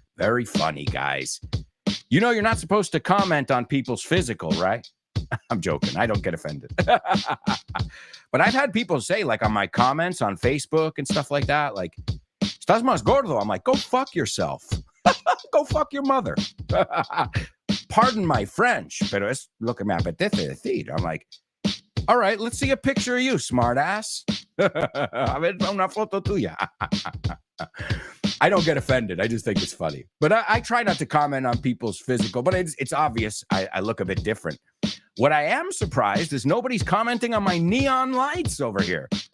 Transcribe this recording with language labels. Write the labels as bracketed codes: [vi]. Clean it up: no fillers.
[en] Very funny, guys. You know you're not supposed to comment on people's physical, right? I'm joking. I don't get offended. But I've had people say, like, on my comments on Facebook and stuff like that, like, [es] estás más gordo. [en] I'm like, go fuck yourself. Go fuck your mother. Pardon my French, [es] pero es lo que me apetece decir. [en] I'm like, all right, let's see a picture of you, smartass. [es] A ver, una foto tuya. [en] I don't get offended. I just think it's funny. But I try not to comment on people's physical, but it's obvious I look a bit different. What I am surprised is nobody's commenting on my neon lights over here.